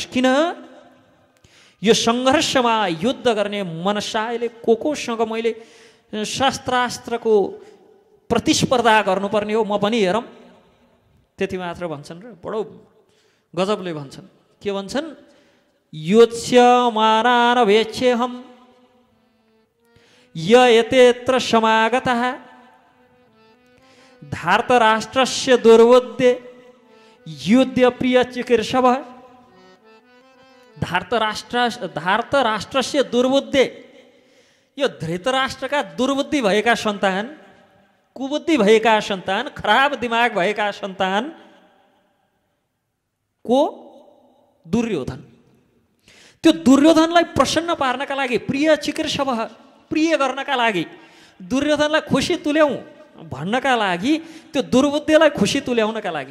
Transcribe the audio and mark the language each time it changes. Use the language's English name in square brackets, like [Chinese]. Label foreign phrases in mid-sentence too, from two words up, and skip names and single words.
[Nepali] किन? यो सङ्घर्षमा युद्ध गर्ने मनसायले कोसँग मैले शस्त्रास्त्रको प्रतिस्पर्धा गर्नुपर्ने हो, म पनि हेरौँ। त्यति मात्र भन्छन् र बडो गजबले भन्छन्। के भन्छन्? [Sanskrit] योत्स्यमानान् वेक्ष्येऽहं य एतेऽत्र समागतः धार्तराष्ट्रस्य दुर्बुद्धे युद्धप्रिय चिकीर्षवः। धार्तराष्ट्रस्य दुर्बुद्धे, [Nepali] यो धृतराष्ट्रका दुर्बुद्धि भएका सन्तान, कुबुद्धि भएका सन्तान, खराब दिमाग भएका सन्तान को? दुर्योधन। त्यो दुर्योधनलाई प्रसन्न पार्नका लागि, [Sanskrit] प्रिय चिकीर्षवः, [Nepali] प्रिय गर्नका लागि, दुर्योधनलाई खुसी तुल्याउँ भन्नका लागि, त्यो दुर्बुद्धिलाई खुसी तुल्याउनका लागि।